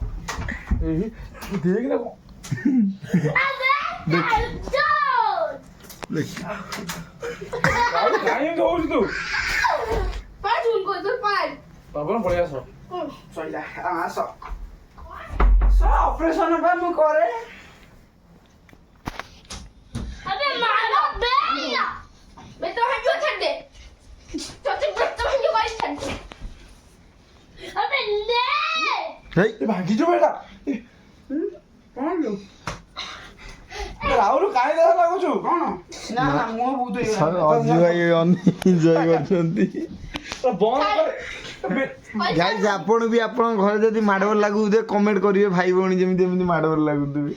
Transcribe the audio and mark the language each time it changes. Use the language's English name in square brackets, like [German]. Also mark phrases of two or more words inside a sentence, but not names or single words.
[Odia] କାହିଁ ହଉଛୁ ତୁ ବାବା ପଳେଇ ଆସ ସଇଲା ଆସ ଅପରେସନ ବା ମୁଁ କରେ [Punjabi] ਅਬੇ ਮਾਰੋ ਬੇ ਮੈਂ ਤੋ ਹੰਜੋ ਛੜ ਦੇ ਤੋ ਹੰਜੋ ਵਾਲੀ ਛੜ ਦੇ ਅਬੇ ਲੈ [Odia] ହେଇ ଭାଙ୍ଗିଛୁ ବେଟା କଣ ଲୋ ରାହୁଲ କାହିଁ ଦେହ ଲାଗୁଛୁ କଣ ନା ମୁହଁ ବହୁତ ଅଜୁ ଭାଇ ଏନ୍ଜୟ କରୁଛନ୍ତି ବନ୍ଦ ଗାଇସ୍ ଆପଣ ବି ଆପଣଙ୍କ ଘରେ ଯଦି ମାଡ଼ଗୋଳ ଲାଗୁଥିବେ କମେଣ୍ଟ କରିବେ ଭାଇ ଭଉଣୀ ଯେମିତି ଏମିତି ମାଡ଼ଗୋଳ ଲାଗୁଥିବେ